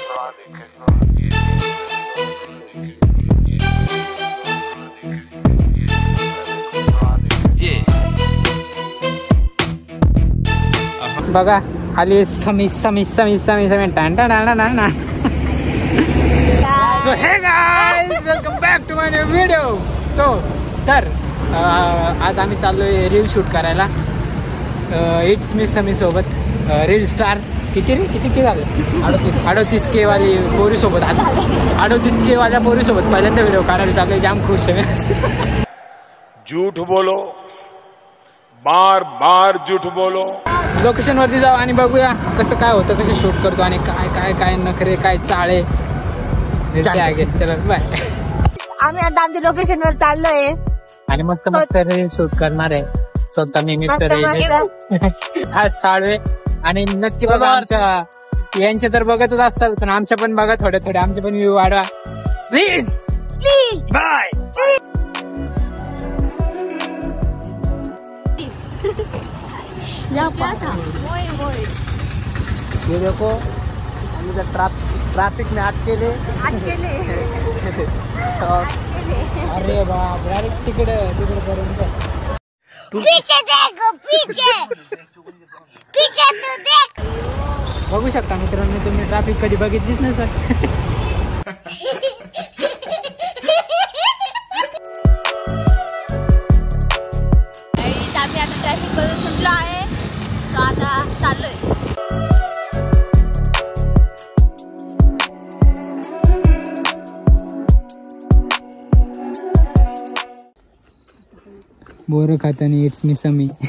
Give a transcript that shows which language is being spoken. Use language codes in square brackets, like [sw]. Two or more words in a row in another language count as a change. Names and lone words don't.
[mr] बघा आली समी समी समी समी समी टान टान टान टान. [en] So hey guys, welcome back to my new video. [mr] तर आज आम्ही चाललोय [en] reel shoot [mr] करायला. [en] It's me Sami सोबत reel star. [mr] किती झाले? 38K वाली पोरी सोबत. आज 38K वाल्या पोरी सोबत पहिल्यांदा व्हिडिओ काढायला चाललोय. जाम खुश आहे. [hi] झूठ बोलो, बार बार झूठ बोलो. [mr] लोकेशन वरती जाऊ आणि बघूया कसं काय होतं, कसं शूट करतो आणि काय काय काय नखरे काय चाळे. चला बाय. आम्ही आता आमच्या लोकेशन वर चाललोय आणि मस्त मस्त [en] reel shoot [mr] करणार आहे. स्वतः मी मित्र हा साळवे. आणि नक्की बघा आमच्या यांचे तर बघतच असतात, पण आमच्या पण बघा थोडे थोडे. आमचे पण व्ह्यू वाढवा प्लीज. बाय. [hi] ये देखो हम इधर ट्रैफिक में अटकेले. [mr] अरे बाप, डायरेक्ट तिकडे पर्यंत. [hi] पीछे देखो, पीछे पीछे तू देख. [mr] बघू शकता मित्रांनो, तुम्ही ट्रॅफिक कधी बघितलीच नाही सर. आम्ही आता ट्रॅफिक मधून सुटलो आहे, तर आता चाललोय. बोर खातानी [en] It's me [mr] समी.